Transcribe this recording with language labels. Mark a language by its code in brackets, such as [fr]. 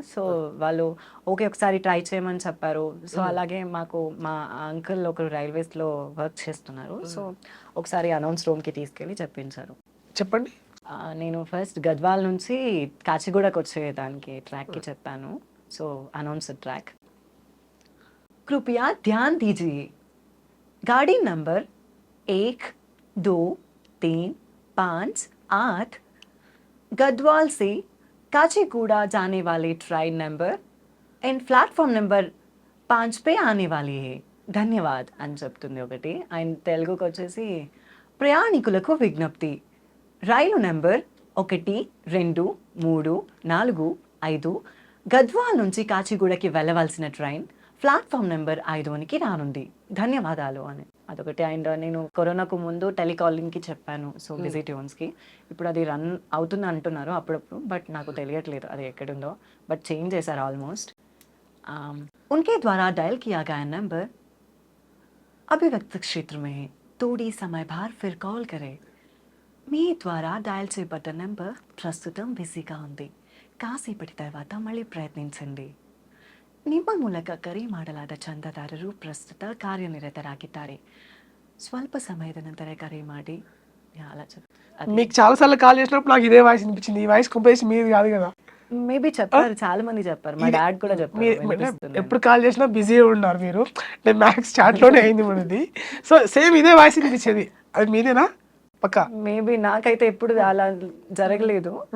[te] So వాళ్ళు okay ఒకసారి try చేయమని చెప్పారు. సో అలాగే మాకు మా అంకుల్ ఒకరు రైల్వేస్ లో వర్క్ చేస్తున్నారు. సో ఒకసారి అనౌన్స్ రూమ్ కి తీసుకెళ్ళి చెప్పించారు. చెప్పండి. నేను ఫస్ట్ గద్వాల్ నుంచి కాచిగూడకు వచ్చేదానికి ట్రాక్కి చెప్పాను. [en] So announce the track. [hi] कृपया ध्यान दीजिए, गाड़ी नंबर 1, 2, 3, 5, 8 गढ़वाल से काचीगुड़ा जाने वाले train number and platform number 5 पे आने वाली है, [te] ధన్యవాద్ అని చెప్తుంది ఒకటి. అండ్ తెలుగుకి వచ్చేసి ప్రయాణికులకు విజ్ఞప్తి, రైలు నెంబర్ 1, 2, 3, 4, 5 గద్వాల్ నుంచి కాచిగూడకి వెళ్ళవలసిన ట్రైన్ ప్లాట్ఫామ్ నెంబర్ 5కి రానుంది, ధన్యవాదాలు అని అదొకటి. అండ్ నేను కరోనాకు ముందు టెలికాలింగ్కి చెప్పాను, సో బిజీ ట్యూన్స్కి. ఇప్పుడు అది రన్ అవుతుంది అంటున్నారు అప్పుడప్పుడు, బట్ నాకు తెలియట్లేదు అది ఎక్కడుందో, బట్ చేంజ్ చేశారు ఆల్మోస్ట్. [hi] उनके द्वारा डायल किया गया नंबर अभिव्यक्त क्षेत्र में है, थोड़ी समय बाद फिर कॉल करें. [te] మీ ద్వారా డయల్ చేయబడ్డ నెంబర్ ప్రస్తుతం బిజీగా ఉంది, కాసేపటి తర్వాత మళ్ళీ ప్రయత్నించండి. [kn] ನಿಮ್ಮ ಮೂಲಕ ಕರೆ ಮಾಡಲಾದ ಚಂದಾದಾರರು ಪ್ರಸ್ತುತ ಕಾರ್ಯನಿರತರಾಗಿದ್ದಾರೆ, ಸ್ವಲ್ಪ ಸಮಯದ ನಂತರ ಕರೆ ಮಾಡಿ. [te] అలా మీకు చాలాసార్లు కాల్ చేసినప్పుడు నాకు ఇదే వాయిస్ వినిపించింది. ఈ వాయిస్ కంపేసి మీది కాదు కదా. మేబీ చెప్పారు, చాలా మంది చెప్పారు, మా డాడ్ కూడా చెప్పారు. ఎప్పుడు కాల్ చేసినా బిజీ ఉన్నారు మీరు. నేను మ్యాక్స్ చాట్లోనే అయింది మనది. సో సేమ్ ఇదే వాయిస్ వినిపించేది, అది మీదేనా పక్కా? మేబీ నాకైతే ఎప్పుడు అలా జరగలేదు.